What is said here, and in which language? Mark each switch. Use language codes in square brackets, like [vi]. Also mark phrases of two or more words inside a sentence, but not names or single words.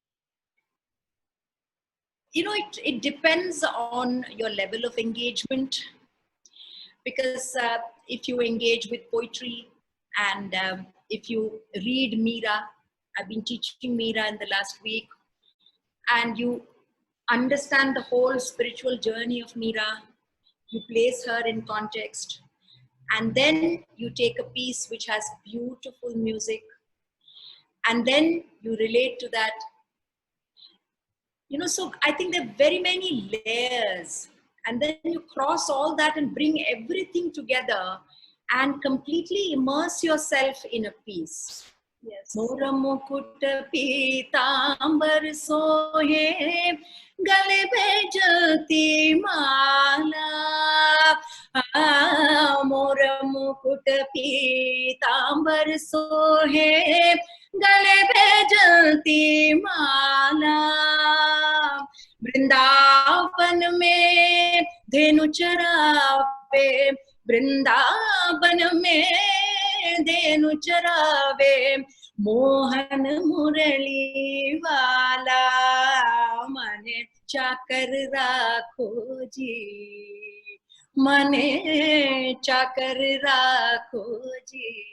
[en] You know, it depends on your level of engagement, because if you engage with poetry, and if you read Meera, I've been teaching Meera in the last week, and you understand the whole spiritual journey of Meera, you place her in context, and then you take a piece which has beautiful music, and then you relate to that. You know, so I think there are very many layers, and then you cross all that and bring everything together and completely immerse yourself in a piece. Yes. [hi] मोर मुकुट पीताम्बर सोहे, गले पे जलती माला. मोर मुकुट पीताम्बर सोहे, गले पे जलती माला, वृंदावन में धेनु चरावे, वृंदावन में धेनु चरावे, मोहन मुरली वाला, मने चाकर राखो जी, मने चाकर राखो जी,